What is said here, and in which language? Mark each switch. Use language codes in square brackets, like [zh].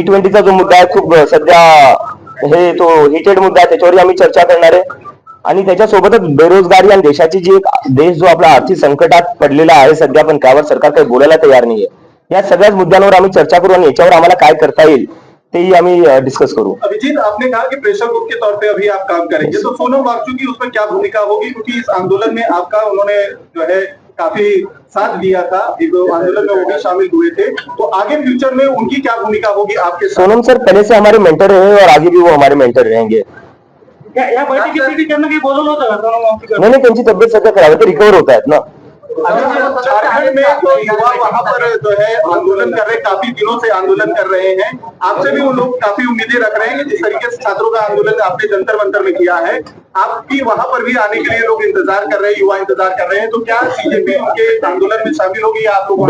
[mr] E20चा जो मुद्दा आहे खूप सध्या हे तो हिटेड मुद्दा आहे, त्याच्यावरही आम्ही चर्चा करणार आहे। आणि त्याच्यासोबतच बेरोजगारी आणि देशाची जी एक देश जो आपला आर्थिक संकटात पडलेला आहे सध्या, पण त्यावर सरकार काही बोलायला तयार नाहीये, या सगळ्याच मुद्द्यांवर आम्ही चर्चा करू आणि याच्यावर आम्हाला काय करता येईल तेही आम्ही डिस्कस करू. [hi] अभिजीत, आपने कहा कि प्रेशर ग्रुप के तौर पे अभी आप काम करेंगे, तो सोनम वांगचुक की उसमें क्या भूमिका होगी, क्योंकि इस आंदोलन में आपका उन्होंने जो है काफी साथ दिया था, एक आंदोलन में वो भी शामिल हुए थे, तो आगे फ्यूचर में उनकी क्या भूमिका होगी आपके साथ? सोनम सर पहले से हमारे मेंटर रहे और आगे भी वो हमारे मेंटर रहेंगे. [mr] या बैठकीसाठी त्यांना काही बोलवलं होतं का सोनम वांगचुक? नाही नाही, त्यांची तब्येत सध्या खराब आहे, ते रिकवर होत आहेत ना. [hi] झारखंड में तो युवा वहां पर जो है आंदोलन कर रहे हैं, काफी दिनों से आंदोलन कर रहे हैं, आपसे भी वो लोग काफी उम्मीदें रख रहे हैं कि जिस तरीके से छात्रों का आंदोलन आपने जंतर मंतर में किया है, आपकी वहां पर भी आने के लिए लोग इंतजार कर रहे हैं, युवा इंतजार कर रहे हैं, तो क्या सीजेपी उनके आंदोलन में शामिल होगी या आप लोग?